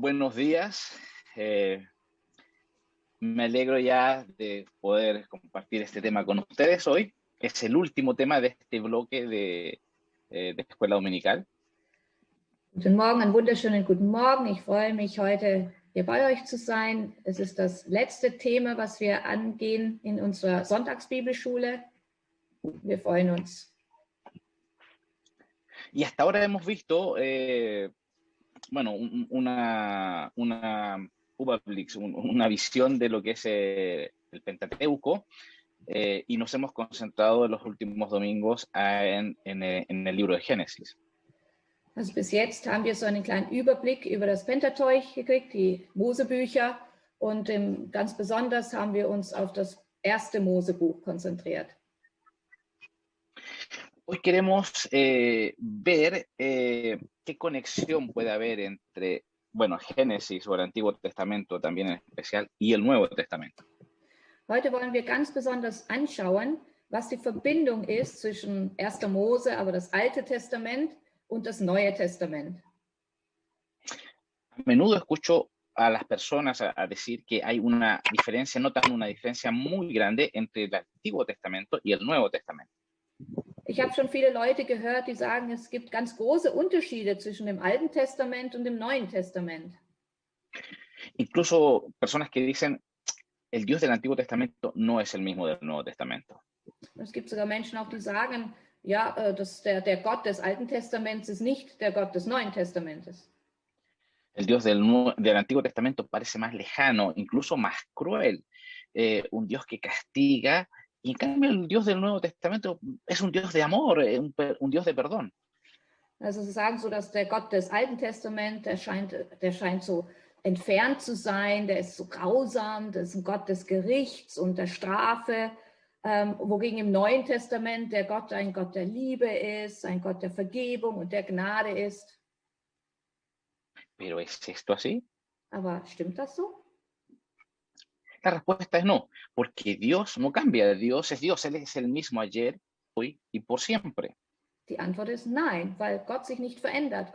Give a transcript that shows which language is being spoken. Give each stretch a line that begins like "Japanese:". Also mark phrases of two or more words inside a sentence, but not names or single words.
Spanish: Buenos días. Me alegro ya de poder compartir este tema con ustedes hoy. Es el último tema de este bloque de Escuela Dominical.
German: Guten Morgen, einen wunderschönen guten Morgen. Ich freue mich, heute hier bei euch zu sein. Es ist das letzte Thema, was wir angehen in unserer Sonntagsbibelschule. Wir freuen uns.
Spanish: Y hasta ahora hemos visto, una visión de lo que es el Pentateuco, y nos hemos concentrado en los últimos domingos en el libro de Génesis.
German: Also bis jetzt haben wir so einen kleinen Überblick über das Pentateuch gekriegt, die Mosebücher, und ganz besonders haben wir uns auf das erste Mosebuch konzentriert.
Spanish: Hoy queremos ver qué conexión puede haber entre, Génesis o el Antiguo Testamento también en especial y el Nuevo Testamento.
German: Heute wollen wir ganz besonders anschauen, was die Verbindung ist zwischen 1. Mose, aber das Alte Testament, und das Neue Testament.
Spanish: A menudo escucho a las personas a decir que hay una diferencia, notan una diferencia muy grande entre el Antiguo Testamento y el Nuevo Testamento.
German: Ich habe schon viele Leute gehört, die sagen, es gibt ganz große Unterschiede zwischen dem Alten Testament und dem Neuen Testament.
Spanish: Incluso personas que dicen, el Dios del Antiguo Testamento no es el mismo del Nuevo Testamento.
German: Es gibt sogar Menschen auch, die sagen, ja, der Gott des Alten Testaments ist nicht der Gott des Neuen Testamentes.
Spanish: El Dios del Antiguo Testamento parece más lejano, incluso más cruel, un Dios que castiga, y en cambio el Dios del Nuevo Testamento es un Dios de amor, un Dios de perdón.
German: Also sie sagen so, dass der Gott des Alten Testaments, der scheint so entfernt zu sein, der ist so grausam, der ist ein Gott des Gerichts und der Strafe, wogegen im Neuen Testament der Gott ein Gott der Liebe ist, ein Gott der Vergebung und der Gnade ist.
Spanish: ¿Pero es esto así?
German: Aber stimmt das so?
Spanish: La respuesta es no, porque Dios no cambia. Dios es Dios, Él es el mismo ayer, hoy y por siempre.
German: Die Antwort ist nein, weil Gott sich nicht verändert.